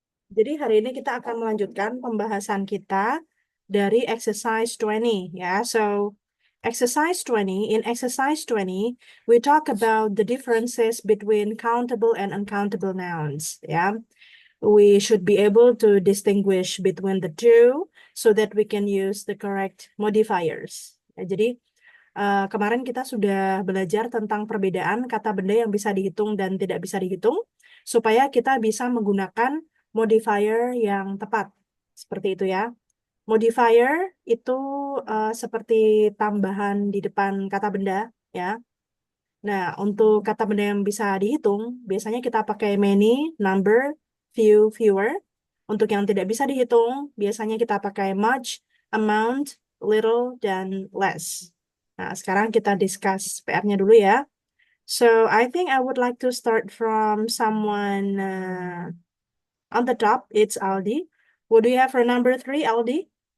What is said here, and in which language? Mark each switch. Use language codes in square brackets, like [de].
[id] Jadi hari ini kita akan melanjutkan pembahasan kita dari exercise 20 ya. [en] So exercise 20, in exercise 20 we talk about the differences between countable and uncountable nouns ya. We should be able to distinguish between the two so that we can use the correct modifiers. [id] Ya, jadi kemarin kita sudah belajar tentang perbedaan kata benda yang bisa dihitung dan tidak bisa dihitung, supaya kita bisa menggunakan modifier yang tepat. Seperti itu ya. Modifier itu seperti tambahan di depan kata benda ya. Nah, untuk kata benda yang bisa dihitung, biasanya kita pakai many, number, few, fewer. Untuk yang tidak bisa dihitung, biasanya kita pakai much, amount, little, dan less. Nah, sekarang kita discuss PR-nya dulu ya. [en] So, I think I would like to start from someone on the top. It's Aldi. What do you have for number 3, Aldi?